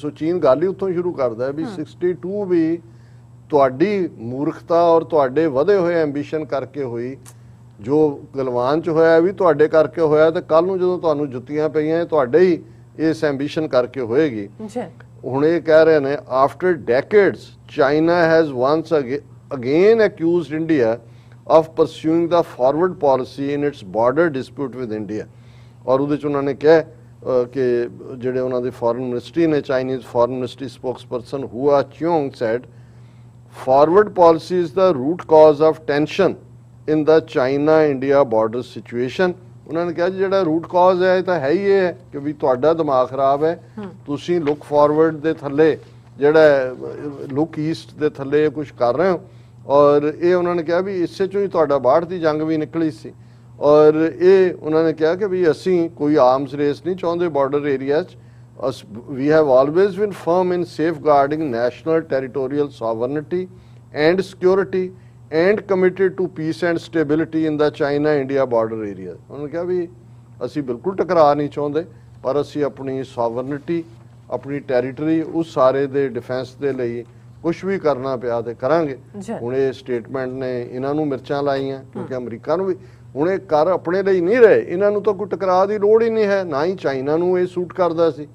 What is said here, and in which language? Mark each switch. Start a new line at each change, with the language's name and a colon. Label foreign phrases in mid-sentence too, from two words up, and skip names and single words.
Punjabi: ਸੋ ਚੀਨ ਗੱਲ ਹੀ ਉੱਥੋਂ ਸ਼ੁਰੂ ਕਰਦਾ ਵੀ 62 ਵੀ ਤੁਹਾਡੀ ਮੂਰਖਤਾ ਔਰ ਤੁਹਾਡੇ ਵਧੇ ਹੋਏ ਐਂਬੀਸ਼ਨ ਕਰਕੇ ਹੋਈ। ਜੋ ਗਲਵਾਨ 'ਚ ਹੋਇਆ ਵੀ ਤੁਹਾਡੇ ਕਰਕੇ ਹੋਇਆ, ਤੇ ਕੱਲ ਨੂੰ ਜਦੋਂ ਤੁਹਾਨੂੰ ਜੁੱਤੀਆਂ ਪਈਆਂ ਤੁਹਾਡੇ ਹੀ ਇਸ ਐਂਬੀਸ਼ਨ ਕਰਕੇ ਹੋਏਗੀ। ਹੁਣ ਇਹ ਕਹਿ ਰਹੇ ਨੇ
English: after decades China has once again accused India of pursuing the forward policy in its border dispute with India।
Punjabi: और ਉਹਦੇ 'ਚ ਉਹਨਾਂ ਨੇ ਕਿਹਾ ਕਿ ਜਿਹੜੇ ਉਹਨਾਂ ਦੇ
English: foreign ministry ਨੇ, Chinese foreign ministry spokesperson ਹੁਆ ਚਿਓਂਗ ਸੈਡ forward policy is the root cause of tension in the China India border situation।
Punjabi: ਉਹਨਾਂ ਨੇ ਕਿਹਾ ਜਿਹੜਾ
English: root cause
Punjabi: ਹੈ ਇਹ ਤਾਂ ਹੈ ਹੀ ਇਹ ਹੈ ਕਿ ਵੀ ਤੁਹਾਡਾ ਦਿਮਾਗ ਖਰਾਬ ਹੈ, ਤੁਸੀਂ ਲੁੱਕ ਫਾਰਵਰਡ ਦੇ ਥੱਲੇ ਜਿਹੜਾ ਲੁੱਕ ਈਸਟ ਦੇ ਥੱਲੇ ਕੁਝ ਕਰ ਰਹੇ ਹੋ। ਔਰ ਇਹ ਉਹਨਾਂ ਨੇ ਕਿਹਾ ਵੀ ਇਸੇ ਚੋਂ ਹੀ ਤੁਹਾਡਾ 62 ਦੀ ਜੰਗ ਵੀ ਨਿਕਲੀ ਸੀ। ਔਰ ਇਹ ਉਹਨਾਂ ਨੇ ਕਿਹਾ ਕਿ ਵੀ ਅਸੀਂ ਕੋਈ
English: arms race
Punjabi: ਨਹੀਂ ਚਾਹੁੰਦੇ
English: border area
Punjabi: 'ਚ।
English: We have always been firm in safeguarding national territorial sovereignty and security and committed to peace and stability in the China-India border area।
Hindi: उन्होंने कहा भी
Punjabi: ਅਸੀਂ ਬਿਲਕੁਲ ਟਕਰਾਅ ਨਹੀਂ ਚਾਹੁੰਦੇ, ਪਰ ਅਸੀਂ ਆਪਣੀ ਸੋਵਰਨਿਟੀ, ਆਪਣੀ ਟੈਰੀਟਰੀ, ਉਸ ਸਾਰੇ ਦੇ ਡਿਫੈਂਸ ਦੇ ਲਈ ਕੁਝ ਵੀ ਕਰਨਾ ਪਿਆ ਤੇ ਕਰਾਂਗੇ। ਹੁਣ ਇਹ ਸਟੇਟਮੈਂਟ ਨੇ ਇਹਨਾਂ ਨੂੰ ਮਿਰਚਾਂ ਲਾਈਆਂ ਕਿਉਂਕਿ ਅਮਰੀਕਾ ਨੂੰ ਵੀ ਹੁਣ ਇਹ ਕਰ ਆਪਣੇ ਲਈ ਨਹੀਂ ਰਹੇ, ਇਹਨਾਂ ਨੂੰ ਤਾਂ ਕੋਈ ਟਕਰਾਅ ਦੀ ਲੋੜ ਹੀ ਨਹੀਂ ਹੈ, ਨਾ ਹੀ ਚਾਈਨਾ ਨੂੰ ਇਹ ਸੂਟ ਕਰਦਾ ਸੀ।